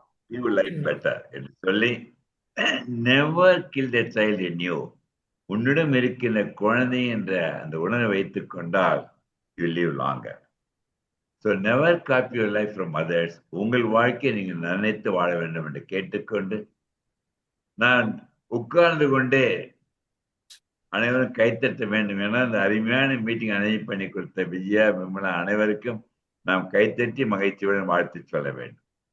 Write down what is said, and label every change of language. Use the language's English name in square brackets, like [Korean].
[English] Live life better [Tamil] என்று சொல்லி [English] never kill the child in you. [Tamil] உன்னிடம் இருக்கின்ற குழந்தை என்ற அந்த உணர்வை வைத்துக் கொண்டால் [English] you live longer. So never copy your life from others. [Tamil] உங்கள் வாழ்க்கையை நீங்கள் நினைத்து வாழ வேண்டும் என்று கேட்டுக்கொண்டு நான் உட்கார்ந்து கொண்டே அனைவரும் கைத்தட்ட வேண்டும் என அந்த அருமையான மீட்டிங் அரேஞ்ச் பண்ணி கொடுத்த விஜயா, விமலா அனைவருக்கும் நாம் கைத்தட்டி மகிழ்ச்சியுடன் வாழ்த்து சொல்ல வேண்டும்.